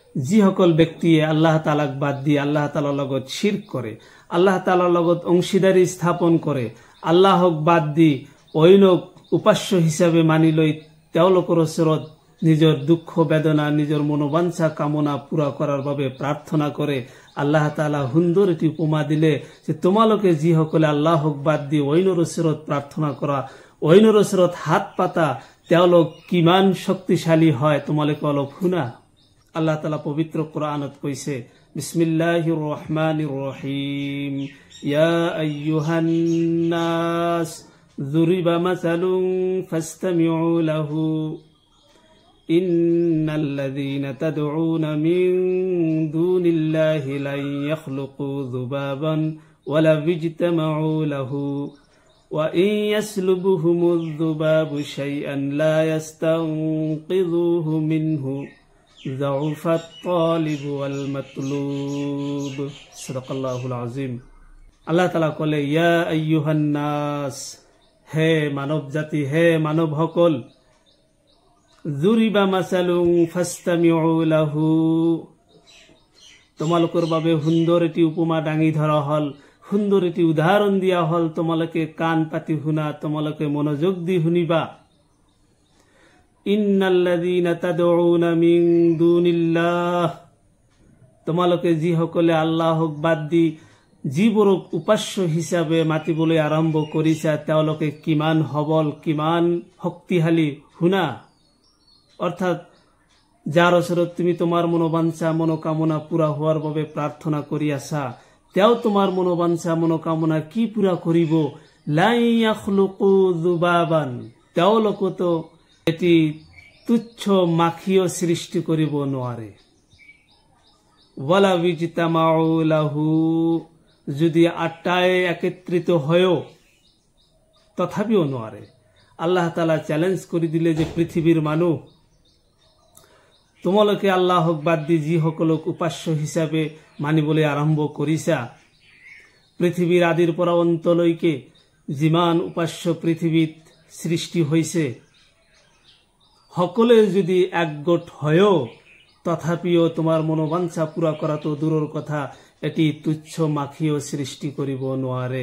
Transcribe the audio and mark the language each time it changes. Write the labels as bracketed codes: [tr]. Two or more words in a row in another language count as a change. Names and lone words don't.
[as] যিসকল ব্যক্তিয়ে আল্লাহ তালাক বাদ দিয়ে আল্লাহ তালাৰ লগত শিৰক কৰে, আল্লাহ তালাৰ লগত অংশীদাৰী স্থাপন কৰে, আল্লাহক বাদ দি অন্যক উপাস্য হিচাপে মানি লৈ তেওঁলোকৰ ওচৰত নিজৰ দুঃখ বেদনা নিজৰ মনোবাঞ্ছা কামনা পুৰা কৰাৰ বাবে প্ৰাৰ্থনা কৰে, আল্লাহ তাআলা সুন্দৰ এটি উপমা দিলে যে তোমালোকে যিসকলে আল্লাহক বাদ দি অন্যৰ ওচৰত প্ৰাৰ্থনা কৰা, অন্যৰ ওচৰত হাত পাতা, তেওঁলোক কিমান শক্তিশালী হয় তোমালোকে অলপ শুনা। আল্লাহ তাআলা পবিত্ৰ কোৰআনত কৈছে, [ar] بسم الله الرحمن الرحيم, يا أيها الناس ضرب مثل فاستمعوا له إن الذين تدعون من دون الله لن يخلقوا ذبابا ولو اجتمعوا له وإن يسلبهم الذباب شيئا لا يستنقذوه منه ضعف الطالب والمطلوب. صدق الله العظيم. [as] আল্লাহ তাআলা কলে, [ar] يا أيها الناس, [as] হে মানব জাতি, হে মানবসকল, [ar] ضرب مثل فاستمعوا له, [as] তোমালোকৰ বাবে সুন্দৰ এটি উপমা দাঙি ধৰা হল, সুন্দৰ এটি উদাহৰণ দিয়া হল, তোমালোকে কাণ পাতি শুনা, তোমালোকে মনোযোগ দি শুনিবা। [ar] إن الذين تدعون من دون الله, [as] তোমালোকে যিসকলে আল্লাহক বাদ দি যিবোৰক উপাস্য হিচাপে মাতিবলৈ আৰম্ভ কৰিছা তেওঁলোকে কিমান সবল, কিমান শক্তিশালী শুনা। অৰ্থাৎ যাৰ ওচৰত তুমি তোমাৰ মনোবাঞ্ছা মনোকামনা পুৰা হোৱাৰ বাবে প্ৰাৰ্থনা কৰি আছা, তেওঁ তোমাৰ মনোবাঞ্ছা মনোকামনা কি পুৰা কৰিব? [ar] لن يخلقوا ذبابا, [as] তেওঁলোকতো এটি তুচ্ছ মাখিও সৃষ্টি কৰিব নোৱাৰে। [ar] ولو اجتمعوا له, [as] যদি আটাই একত্রিত হয়েও তথাপিও নোৱাৰে। আল্লাহ তাআলা চ্যালেঞ্জ কৰি দিলে যে পৃথিৱীৰ মানুহ, তোমালোকে আল্লাহক বাদ দি যিসকলক উপাস্য হিচাপে মানিবলৈ আৰম্ভ কৰিছা, পৃথিৱীৰ আদিৰ পৰা অন্তলৈকে যিমান উপাস্য পৃথিৱীত সৃষ্টি হৈছে, সকলোৱে যদি একগোট হয়েও তথাপিও তোমাৰ মনোবাঞ্ছা পুৰা কৰাটো দূৰৰ কথা, এটি তুচ্ছ মাখিও সৃষ্টি কৰিব নোৱাৰে।